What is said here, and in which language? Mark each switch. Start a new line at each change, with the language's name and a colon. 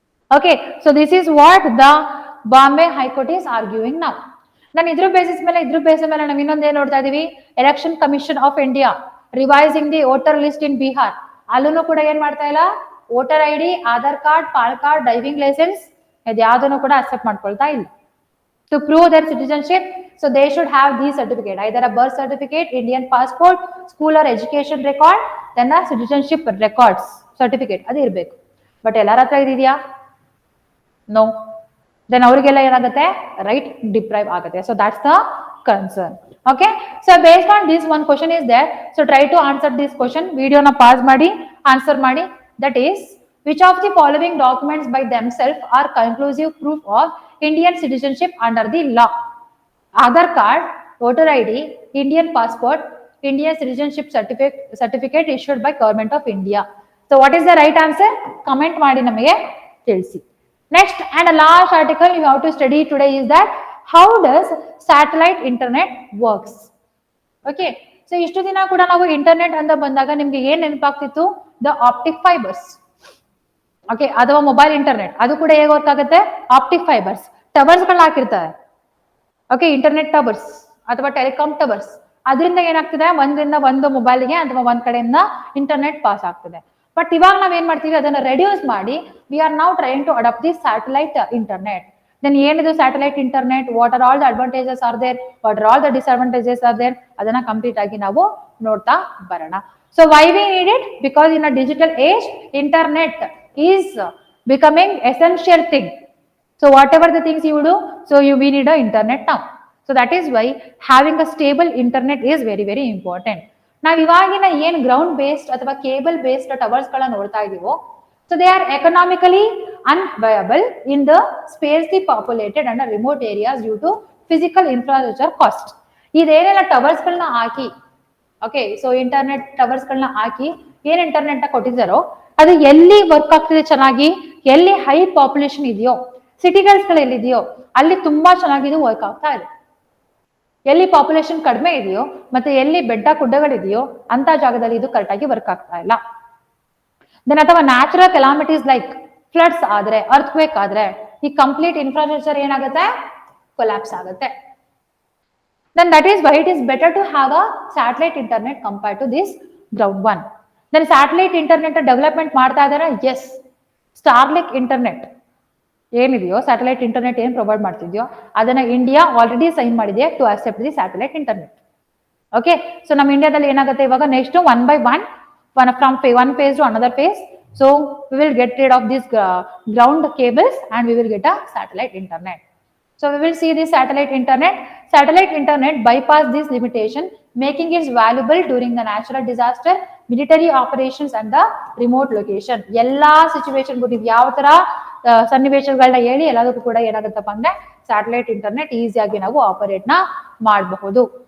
English: Okay, so this is what the Bombay high court is arguing now.
Kannada: ನಾನು ಇದ್ರ basis ಮೇಲೆ ನಾವು ಇನ್ನೊಂದು ಏನ್ ನೋಡ್ತಾ ಇದೀವಿ,
English: Election commission of India revising the voter list in Bihar.
Kannada: ಅಲ್ಲೂ ಕೂಡ ಏನ್ ಮಾಡ್ತಾ ಇಲ್ಲ, voter ID, Aadhaar card, PAN card, driving licence ಇದ್ಯಾವುದನ್ನು ಕೂಡ ಅಕ್ಸೆಪ್ಟ್ ಮಾಡ್ಕೊಳ್ತಾ ಇಲ್ಲ.
English: To prove their citizenship, so they should have these certificate, either a birth certificate, Indian passport, school or education record, then a citizenship records certificate
Kannada: ಅದು ಇರಬೇಕು. But ಎಲ್ಲರ ಹತ್ರ ಇದೆಯಾ? No. Then ಅವರಿಗೆಲ್ಲ ಏನಾಗುತ್ತೆ, ರೈಟ್ ಡಿಪ್ರೈವ್ ಆಗುತ್ತೆ.
English: So that's the concern. Okay, so based on this one question is there. So try to answer this question.
Kannada: ವಿಡಿಯೋನ pass ಮಾಡಿ ಆನ್ಸರ್ ಮಾಡಿ.
English: That is which of the following documents by themselves are conclusive proof of Indian citizenship under the law? Aadhaar card, voter ID, Indian passport, Indian citizenship certificate issued by Government of India. So what is the right answer?
Kannada: Comment ಮಾಡಿ ನಮಗೆ ತಿಳಿಸಿ.
English: Next and a last article you have to study today is that how does satellite internet works?
Kannada: Okay, so ಇಷ್ಟು ದಿನ ಕೂಡ ನಾವು internet ಅಂತ ಬಂದಾಗ ನಿಮ್ಗೆ ಏನ್ ನೆನಪಾಗ್ತಿತ್ತು?
English: The optic fibers.
Kannada: ಓಕೆ, ಅಥವಾ ಮೊಬೈಲ್ ಇಂಟರ್ನೆಟ್ ಅದು ಕೂಡ ಹೇಗೆ ವರ್ಕ್ ಆಗುತ್ತೆ, ಆಪ್ಟಿಕ್ ಫೈಬರ್ಸ್ ಟವರ್ಸ್ ಗಳನ್ನ ಹಾಕಿರ್ತಾರೆ. ಓಕೆ, ಇಂಟರ್ನೆಟ್ ಟವರ್ಸ್ ಅಥವಾ ಟೆಲಿಕಾಂ ಟವರ್ಸ್, ಅದರಿಂದ ಏನಾಗ್ತದೆ, ಒಂದರಿಂದ ಒಂದು ಮೊಬೈಲ್ಗೆ ಅಥವಾ ಒಂದ್ ಕಡೆಯಿಂದ ಇಂಟರ್ನೆಟ್ ಪಾಸ್ ಆಗ್ತದೆ. ಬಟ್ ಇವಾಗ ನಾವ್ ಏನ್ ಮಾಡ್ತೀವಿ, ಅದನ್ನ ರೆಡ್ಯೂಸ್ ಮಾಡಿ
English: We are now trying to adapt the satellite internet.
Kannada: Then ಏನಿದು
English: satellite internet, what are all the advantages are there, what are all the disadvantages are there,
Kannada: ಅದನ್ನ ಕಂಪ್ಲೀಟ್ ಆಗಿ ನಾವು ನೋಡ್ತಾ ಬರೋಣ.
English: So why we need it? Because in a digital age internet is becoming essential thing. So whatever the things you do, so we need a internet now. So that is why having a stable internet is very very important.
Kannada: ನಾವು ಇವಾಗಿನ ಏನ್ ground based ಅಥವಾ cable based towers ಗಳನ್ನ ನೋಡ್ತಾ ಇದೀವೋ,
English: so they are economically unviable in the sparsely populated and remote areas due to physical infrastructure cost.
Kannada: ಇದೇನೆಲ್ಲ towers ಗಳನ್ನ ಹಾಕಿ, okay, so internet towers ಗಳನ್ನ ಹಾಕಿ ಏನ್ internet ಕೊಟ್ಟಿದ್ದಾರೋ ಅದು ಎಲ್ಲಿ ವರ್ಕ್ ಆಗ್ತಿದೆ ಚೆನ್ನಾಗಿ, ಎಲ್ಲಿ ಹೈ ಪಾಪ್ಯುಲೇಷನ್ ಇದೆಯೋ, ಸಿಟಿಗಲ್ಸ್ ಗಳು ಎಲ್ಲಿದೆಯೋ ಅಲ್ಲಿ ತುಂಬಾ ಚೆನ್ನಾಗಿ ಇದು ವರ್ಕ್ ಆಗ್ತಾ ಇದೆ. ಎಲ್ಲಿ ಪಾಪ್ಯುಲೇಷನ್ ಕಡಿಮೆ ಇದೆಯೋ ಮತ್ತೆ ಎಲ್ಲಿ ಬೆಡ್ಡ ಗುಡ್ಡಗಳಿದೆಯೋ ಅಂತ ಜಾಗದಲ್ಲಿ ಇದು ಕರೆಕ್ಟ್ ಆಗಿ ವರ್ಕ್ ಆಗ್ತಾ ಇಲ್ಲ. ದೆನ್ ಅಥವಾ ನ್ಯಾಚುರಲ್ ಕೆಲಾಮಿಟೀಸ್ ಲೈಕ್ ಫ್ಲಡ್ಸ್ ಆದ್ರೆ, ಅರ್ಥ್ಕ್ವೇಕ್ ಆದ್ರೆ ಈ ಕಂಪ್ಲೀಟ್ ಇನ್ಫ್ರಾಸ್ಟ್ರಕ್ಚರ್ ಏನಾಗುತ್ತೆ, ಕೊಲ್ಯಾಪ್ಸ್ ಆಗುತ್ತೆ.
English: Then that is why it is better to have a satellite internet compared to this ground one.
Kannada: Then satellite internet development ಮಾಡ್ತಾ ಇದಾರೆ. ಎಸ್, ಸ್ಟಾರ್ಲಿಂಕ್ ಇಂಟರ್ನೆಟ್ ಏನಿದೆಯೋ, satellite internet ಏನ್ provide ಮಾಡ್ತಿದ್ಯೋ ಅದನ್ನ ಇಂಡಿಯಾ ಆಲ್ರೆಡಿ ಸೈನ್ ಮಾಡಿದೆ
English: To accept the satellite internet. Okay, so
Kannada: ನಮ್ಮ ಇಂಡಿಯಾದಲ್ಲಿ ಏನಾಗುತ್ತೆ ಇವಾಗ
English: Next one by one from one phase to another phase. So we will get rid of this ground cables and we will get a satellite internet. So we will see this satellite internet. Satellite internet bypass this limitation, making it valuable during the natural disaster, military operations and the remote location.
Kannada: ಎಲ್ಲಾ situation ನೀವು ಯಾವ ತರ ಸನ್ನಿವೇಶಗಳನ್ನ ಹೇಳಿ ಎಲ್ಲದಕ್ಕೂ ಕೂಡ ಏನಾಗುತ್ತಪ್ಪ ಅಂದ್ರೆ satellite internet ಈಸಿಯಾಗಿ ನಾವು ಆಪರೇಟ್ ನ ಮಾಡಬಹುದು.